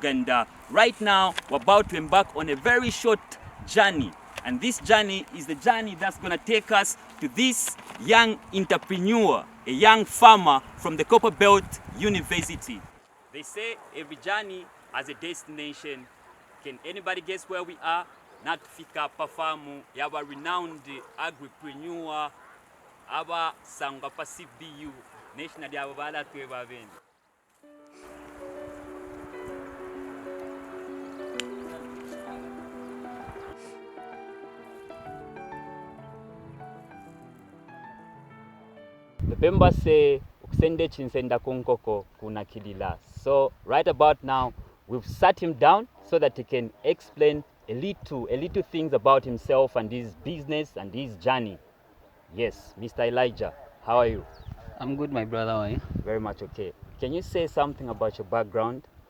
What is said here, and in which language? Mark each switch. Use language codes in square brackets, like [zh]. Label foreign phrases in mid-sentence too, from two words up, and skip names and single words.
[en] And right now, we're about to embark on a very short journey. And this journey is the journey that's going to take us to this young entrepreneur, a young farmer from the Copper Belt University. They say every journey has a destination. Can anybody guess where we are? [bem] Natufika pafamu yaba [en] renowned agripreneur [bem] aba sangwa pa CBU national yaba bala tweba bende. [en] The Bemba say [bem] ukusende chinsenda kunkoko kuna kilila. [en] So right about now we've sat him down so that he can explain a little things about himself and his business and his journey. Yes, Mr. Elijah, how are you? I'm good, my brother. How are you? Very much okay. Can you say something about your background?